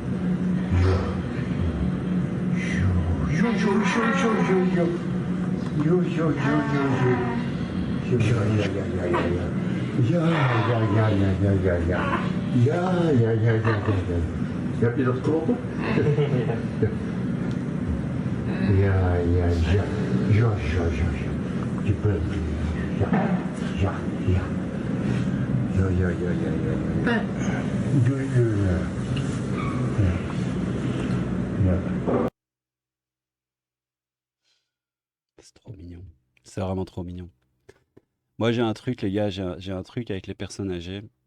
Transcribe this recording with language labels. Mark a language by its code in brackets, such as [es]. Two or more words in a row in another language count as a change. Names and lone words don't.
[nl] Heb je dat kloppen? Ja. Je bent. Ja. [fr] C'est trop mignon. C'est vraiment trop mignon. Moi, j'ai un truc, les gars, j'ai un truc avec les personnes âgées.